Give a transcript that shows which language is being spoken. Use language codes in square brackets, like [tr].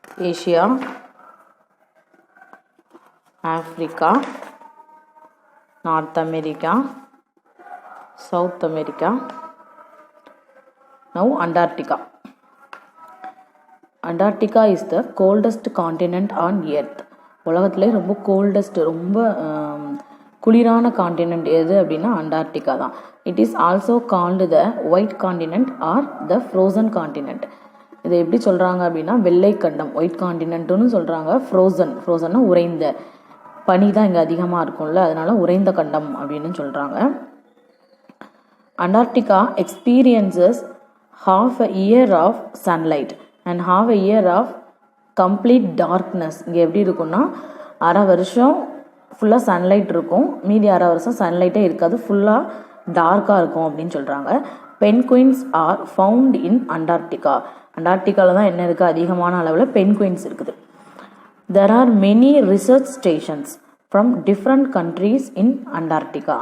[en] Asia, Africa, North America, South America. Now Antarctica. Antarctica is the coldest continent on earth. [ta] உலகத்திலே ரொம்ப coldest ரொம்ப குளிரான continent எது அப்படின்னா அண்டார்டிகா தான். [en] It is also called the white continent or the frozen continent. [ta] இதை எப்படி சொல்கிறாங்க அப்படின்னா வெள்ளை கண்டம் ஒயிட் காண்டினென்ட்னு சொல்கிறாங்க. ஃப்ரோசன்னா உறைந்த பனி தான் இங்கே அதிகமாக இருக்கும்ல, அதனால உறைந்த கண்டம் அப்படின்னு சொல்கிறாங்க. [en] Antarctica experiences half a year of sunlight and half a year of complete darkness. [ta] இங்கே எப்படி இருக்குன்னா அரை வருஷம் ஃபுல்லாக சன்லைட் இருக்கும், மீதி அரை வருஷம் சன்லைட்டே இருக்காது, ஃபுல்லாக டார்க்காக இருக்கும் அப்படின்னு சொல்கிறாங்க. [en] Penguins are found in Antarctica. [ta] அண்டார்டிகாவில் தான் என்ன இருக்குது, அதிகமான அளவில் பென்குயின்ஸ் இருக்குது. [en] There are many research stations from different countries in Antarctica.